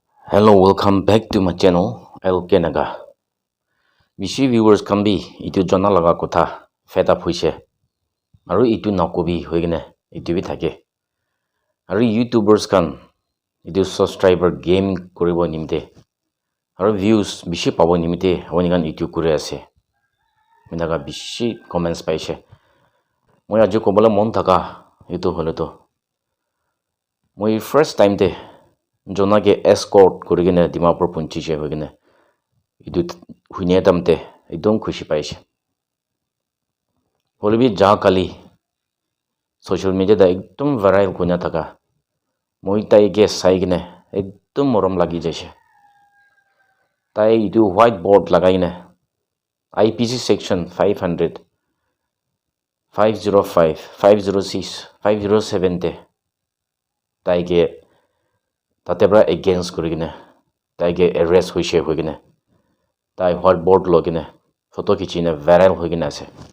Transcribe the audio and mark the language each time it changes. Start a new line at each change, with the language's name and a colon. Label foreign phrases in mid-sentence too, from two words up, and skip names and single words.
English: Hello, welcome back to my channel, LK Naga.
Naga Pidgin: Bishi viewers can be itu jona laga kotha
English: fed up
Naga Pidgin: hoise. Aru itu nakobi hoigine itu bi thake. Aru YouTubers kan itu
English: subscriber game
Naga Pidgin: koribo nimte. Aru views bishi pabo nimte awani kan itu kore ase. Minaga bishi comments paise. Moi aju kobala mon thaka itu hole to. Moi
English: first time
Naga Pidgin: te jona ke escort korigine Dimapur punchi je hoigine. Itu huine tamte ekdom khushi paise. Holibi ja kali
English: social media
Naga Pidgin: da ekdom viral kunya thaka. Moi tai ke saigine ekdom morom lagi jaise. Tai itu whiteboard lagaine IPC section 500 505 506 507 te tai ke tatebra against kurigine tai ke arrest hoise hoigine tai whiteboard logine photo kichine viral hoigine ase.